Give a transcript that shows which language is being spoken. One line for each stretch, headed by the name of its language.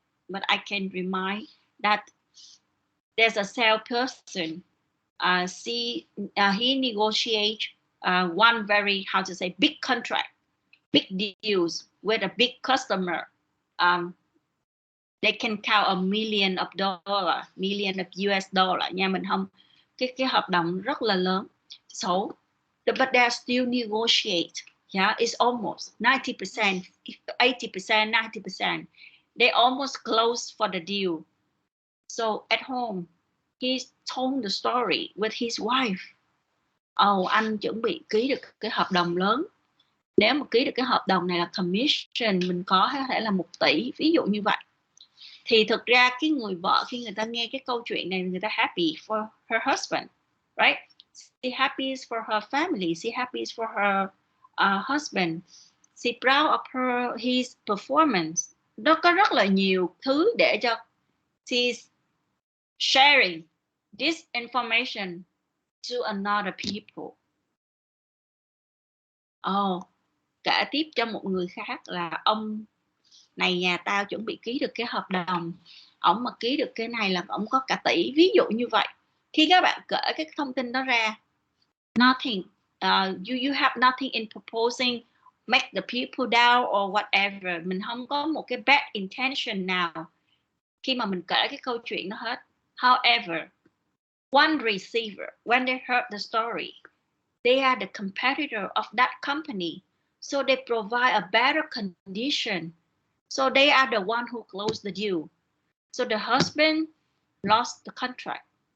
English: But I can remind that there's a salesperson. He negotiates one very, how to say, big contract, big deals with a big customer. They can count a million of dollars, million of US dollar.
Vietnamese: Nha, mình không, cái hợp đồng rất là lớn.
English: So, but they still negotiate. Yeah, it's almost 90%, 80%, 90%. They almost close for the deal. So at home, he told the story with his wife.
Vietnamese: Anh chuẩn bị ký được cái hợp đồng lớn. Nếu mà ký được cái hợp đồng này là commission, mình có thể là 1 tỷ, ví dụ như vậy. Thì thực ra cái người vợ khi người ta nghe cái câu chuyện này, người ta
English: happy for her husband, right? She happy for her family. She happy for her husband. She proud of his performance.
Vietnamese: Nó có rất là nhiều thứ để cho
English: she's sharing this information to another people.
Vietnamese: Kể tiếp cho một người khác là ông này nhà tao chuẩn bị ký được cái hợp đồng, ổng mà ký được cái này là ổng có cả tỷ, ví dụ như vậy. Khi các bạn kể cái thông tin đó ra,
English: nothing, you have nothing in proposing make the people down or whatever.
Vietnamese: Mình không có một cái bad intention nào khi mà mình kể cái câu chuyện đó hết.
English: However, one receiver, when they heard the story, they are the competitor of that company, so they provide a better condition. So they are the one who closed the deal. So the husband lost the contract.